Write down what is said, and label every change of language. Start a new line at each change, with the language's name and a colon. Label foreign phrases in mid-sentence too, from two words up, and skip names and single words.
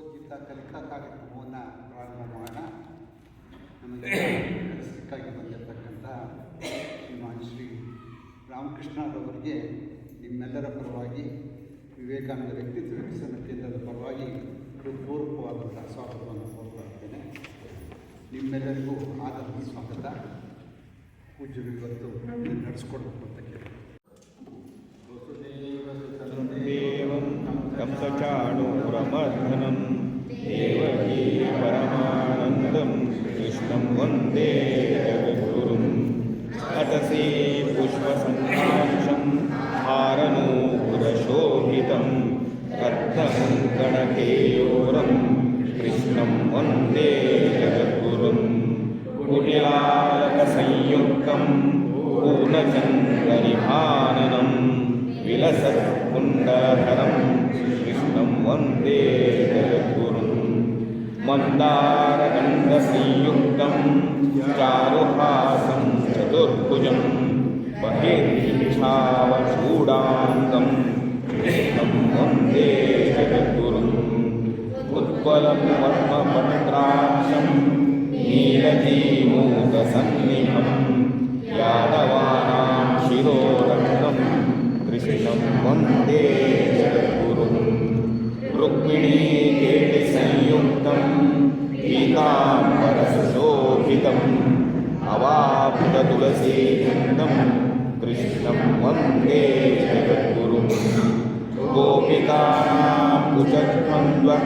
Kannada: ಇಂಥ ಕಲಿಕಾ ಕಾರ್ಯಕ್ರಮವನ್ನು ಪ್ರಾರಂಭ ಮಾಡೋಣ. ನಮಗೆ ಕೆಲಸಕ್ಕಾಗಿ ಬಂದಿರತಕ್ಕಂಥ ಶ್ರೀಮಾನ್ ಶ್ರೀ ರಾಮಕೃಷ್ಣರವರಿಗೆ ನಿಮ್ಮೆಲ್ಲರ ಪರವಾಗಿ ವಿವೇಕಾನಂದ ವ್ಯಕ್ತಿತ್ವ ವಿಕಸನ ಕೇಂದ್ರದ ಪರವಾಗಿ ಹೃತ್ಪೂರ್ವಕವಾದಂಥ ಸ್ವಾಗತವನ್ನು ಕೋರ್ತಾ ಇದ್ದೇನೆ. ನಿಮ್ಮೆಲ್ಲರಿಗೂ ಆದರದ ಸ್ವಾಗತ. ಪೂಜ್ಯರು ಇವತ್ತು ನಡೆಸ್ಕೊಡ್ಬೇಕು ಅಂತ ಕೇಳಿ.
Sanskrit: ಕಂಸಚಾಣೂರಮರ್ಧನಂ ದೇವಕೀ ಪರಮಾನಂದಂ ಕೃಷ್ಣಂ ವಂದೇ ಜಗದ್ಗುರುಂ ಅತಸೇ ಪುಷ್ಪಸಂಕಾಶಂ ಹಾರನೂಪುರಶೋಭಿತಂ ರತ್ನಂ ಗಣಕೇಯೋರಂ ಕೃಷ್ಣಂ ವಂದೇ ಜಗದ್ಗುರುಂ ಕುಟಿಲಾಲಕಸಂಯುಕ್ತಂ ಪೂರ್ಣಚಂದ್ರನಿಭಾನನಂ ವಿಲಸತ್ಕುಂಡಧರಂ ಕೃಷ್ಣಂ ವಂದೇ ಜಗದ್ಗುರುಂ ಮಂದಾರಗಂಧಸಂಯುಕ್ತಂ ಚಾರುಹಾಸಂ ಚತುರ್ಭುಜಂ ಬಹಿರ್ವಿಚ್ಛಾವಚೂಡಾಂಗಂ ಕೃಷ್ಣಂ ವಂದೇ ಜಗದ್ಗುರುಂ ಉತ್ಪಲಂ ವರ್ಮಪತ್ರಾಕ್ಷಂ ನೀಲಜೀಮೂಕಸನ್ನಿಭಂ ಯಾದವಾನಾಂ ಶಿರೋರತ್ನಂ ಕೃಷ್ಣಂ ವಂದೇ ಜಗದ್ಗುರುಂ ರುಕ್ಮಿಣೀಕೇಟಿಸಂಯುಕ್ತಂ ಪೀತಾಂಬರಸುಶೋಭಿತಂ ಅವಾಪ್ತತುಲಸೀನಂದಂ ಕೃಷ್ಣಂ ವಂದೇ ಜಗದ್ಗುರುಂ ಗೋಪಿಕಾನಾಂ ಕುಚದ್ವಂದ್ವ